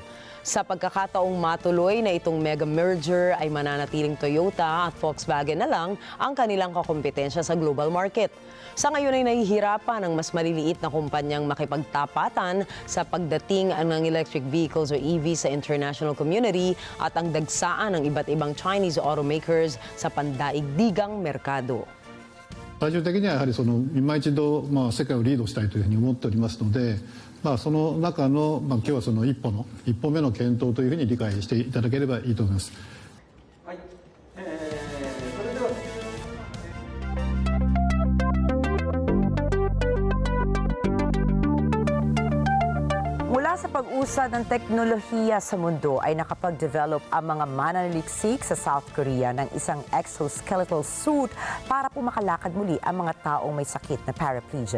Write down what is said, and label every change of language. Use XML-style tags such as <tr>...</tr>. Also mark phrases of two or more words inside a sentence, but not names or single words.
<tl>Sa pagkakataong matuloy na itong mega merger ay mananatiling Toyota at Volkswagen na lang ang kanilang kakompetensya sa</tl> <en>global market.</en> <tl>Sa ngayon ay nahihirapan ang mas maliliit na kumpanyang makipagtapatan sa pagdating ng</tl> <en>electric vehicles</en> <tl>o EV sa</tl> <en>international community</en> <tl>at ang dagsaan ng iba't ibang</tl> <en>Chinese automakers</en> <tl>sa pandaigdigang merkado.</tl> <ja>最終的にはやはり今一度、世界をリードしたいというふうに思っておりますので、その中の、今日はその一歩目の検討というふうに理解していただければいいと思います。</ja> <tl>Mula sa pag-usad ng teknolohiya sa mundo ay nakapag-develop ang mga mananaliksik sa South Korea ng isang</tl> <en>exoskeletal suit</en> <tl>para pumakalakad muli ang mga taong may sakit na paraplegia.</tl>